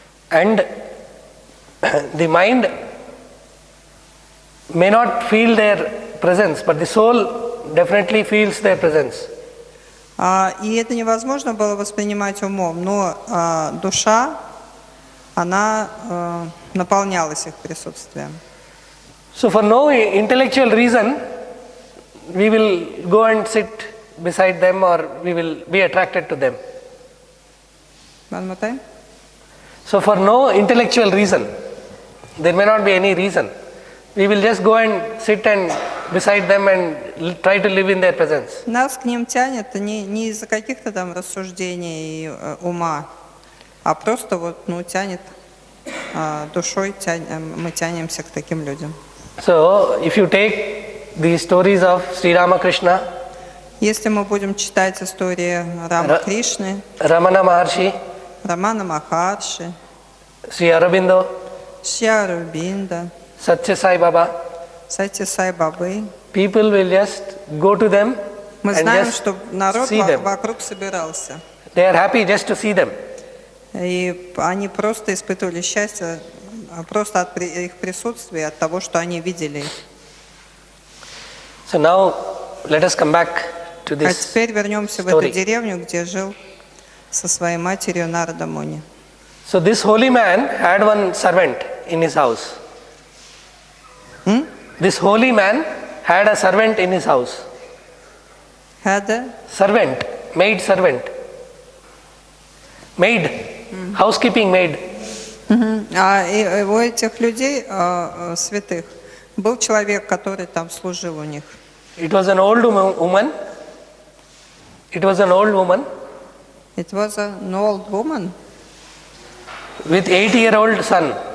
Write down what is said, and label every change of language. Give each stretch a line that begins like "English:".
English: And the mind may not feel their presence, but the soul definitely feels their presence.
Russian: И это невозможно было воспринимать умом, но душа, она наполнялась их присутствием.
English: So for no intellectual reason, we will go and sit beside them or we will be attracted to them. One more time. So for no intellectual reason, there may not be any reason, we will just go and sit and beside them and try to live in their presence.
Russian: Нас к ним тянет не из-за каких-то там рассуждений ума, а просто вот, ну, тянет душой, мы тянемся к таким людям.
English: So, if you take the stories of Sri Ramakrishna,
Russian: Если мы будем читать истории Рама Кришны,
English: Ramana Maharshi,
Russian: Рамана Махарши,
English: Sri Aurobindo,
Russian: Шри Аурбинда,
English: Satya Sai Baba,
Russian: Сати Сай Бабы,
English: people will just go to them
Russian: мы
English: and
Russian: знаем,
English: just
Russian: что народ
English: see them.
Russian: вокруг собирался.
English: They are happy just to see them.
Russian: И они просто испытывали счастье просто от их присутствия, от того, что они видели их.
English: So now let us come back to
Russian: А
English: this
Russian: теперь вернемся в эту
English: story.
Russian: деревню, где жил со своей матерью Нарада Муни.
English: So this holy man had one servant in his house. This holy man had a servant in his house. Had a Servant, maid servant. Maid, housekeeping maid.
Russian: и у этих людей, святых, был человек, который там служил у них.
English: It was an old woman. It was an old woman It was an old woman. with 8-year-old son.